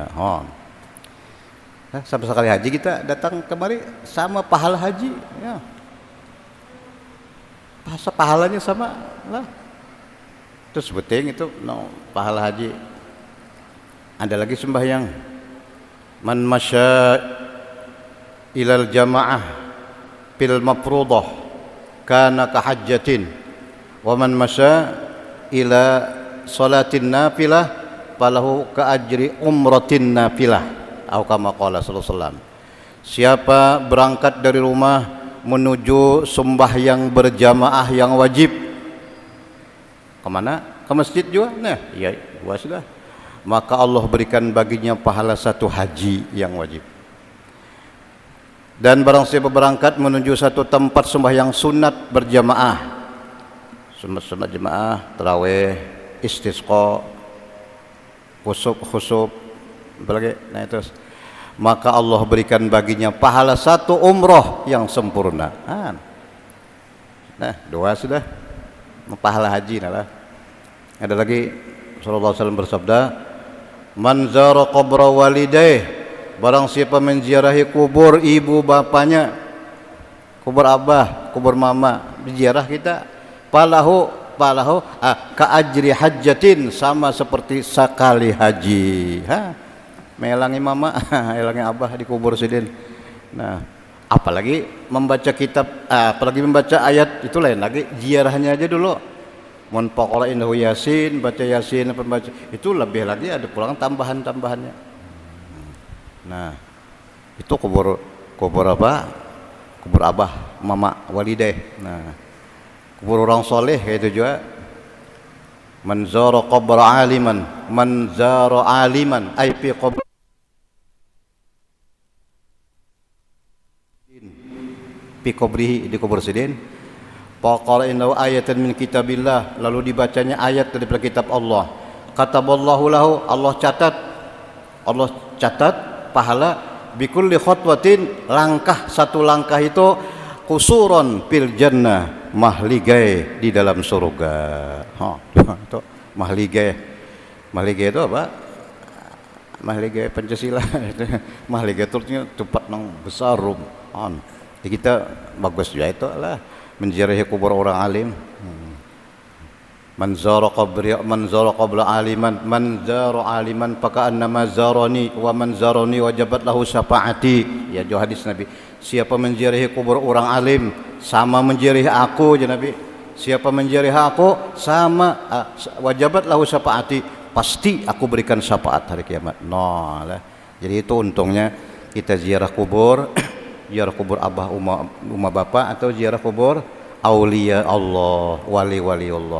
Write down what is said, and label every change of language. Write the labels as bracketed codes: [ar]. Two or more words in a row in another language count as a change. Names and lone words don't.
[bjn] Sampai sekali haji kita datang kemari sama pahala haji, ya. Pahalanya sama lah. Terus penting itu pahala haji. Ada lagi sembahyang. [ar] من مشى إلى الجماعة في المفروضة كان كحجة ومن مشى إلى صلاة نافلة فله كأجر عمرة نافلة atau كما قال صلى الله عليه وسلم. [bjn] Siapa berangkat dari rumah menuju sembahyang berjamaah yang wajib. Kemana? Ke masjid juga? Nah, iya, dua sudah. Maka Allah berikan baginya pahala satu haji yang wajib. Dan barang siapa berangkat menuju satu tempat sembahyang sunat berjamaah, sunat jamaah, tarawih, istisqa, khusuf, apalagi, nah itu. Maka Allah berikan baginya pahala satu umroh yang sempurna. Nah, dua sudah. Pahala haji lah. Ada lagi, [ar] صلى الله عليه وسلم [bjn] bersabda, [ar] من زار قبر والديه, [bjn] barang siapa menziarahi kubur ibu bapanya, kubur abah, kubur mama, ziarah kita, [ar] فله كأجر حجة, [bjn] sama seperti sekali haji. Melangi mama, melangi abah di kubur sidin. Nah, apalagi membaca kitab, apalagi membaca ayat, itu lain lagi, ziarahnya aja dulu. Mun [ar] فقرأ عنده [bjn] yasin, baca yasin, pembaca itu lebih lagi ada pulang tambahannya. Nah, itu kubur apa? Kubur abah, mama, walidah. Nah, kubur orang soleh itu juga. [ar] من زار قبر عالما من زار عالما أي في قبر في قبره, [bjn] di kubur sidin. [ar] فقال إنه آية من كتاب الله, [bjn] lalu dibacanya ayat dari kitab Allah. [ar] كتب الله له, [bjn] Allah catat pahala [ar] بكل خطوة, [bjn] langkah satu langkah itu [ar] قصورا في الجنة, [bjn] mahligai di dalam surga. Itu mahligai itu apa? Mahligai Pancasila. Mahligai itu tempat yang besar rum. Jadi kita bagus juga itu lah menziarahi kubur orang alim. [ar] من زار قبر عالما من زار عالما فكأنما زارني ومن زارني وجبت له شفاعتي. [bjn] Ya, jo hadis Nabi. Siapa menziarahi kubur orang alim sama menziarahi aku, ya Nabi. Siapa menziarahi aku sama [ar] وجبت له شفاعتي, [bjn] pasti aku berikan syafaat hari kiamat. Nah, lah. Jadi itu untungnya kita ziarah kubur, ziarah kubur abah, umma bapak, atau ziarah kubur [ar] أولياء الله, ولي الله.